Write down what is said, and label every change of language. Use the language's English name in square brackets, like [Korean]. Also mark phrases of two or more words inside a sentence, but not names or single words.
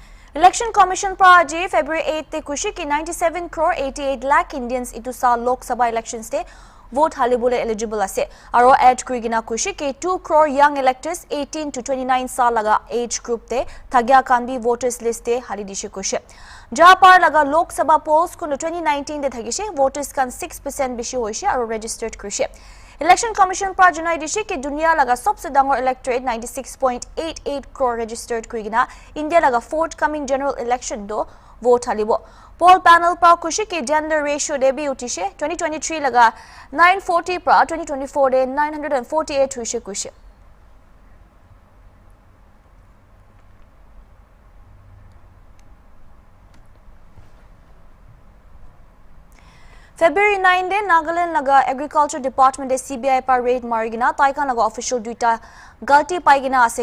[Naga Pidgin] Election Commission pra aji February 8 te kushi ki 97 crore 88 lakh Indians itu sa [English] Lok Sabha elections [Naga Pidgin] te vote halibule eligible ase aro add kurigina kushi ki 2 crore [English] young electors [Naga Pidgin] 18 to 29 saal laga [English] age group [Naga Pidgin] te thagya kanbi [English] voters list [Naga Pidgin] te halidishe kushi Japar laga [English] Lok Sabha polls [Naga Pidgin] kun 2019 de thagishe voters kan 6% bishi hoise aro registered kushi Election Commission pra janai dishi ki dunia laga sabse dangor electorate 96.88 crore registered kurigina India laga [English] forthcoming general election [Naga Pidgin] do vote halibo [English] Poll panel [Naga Pidgin] pra kushi ki [English] gender ratio [Naga Pidgin] de bhi utishe 2023 laga 940 pra 2024 de 948 huise kushi February 9 de Nagaland laga Agriculture Department de CBI par raid marigina taikan laga official duita galti paigina ase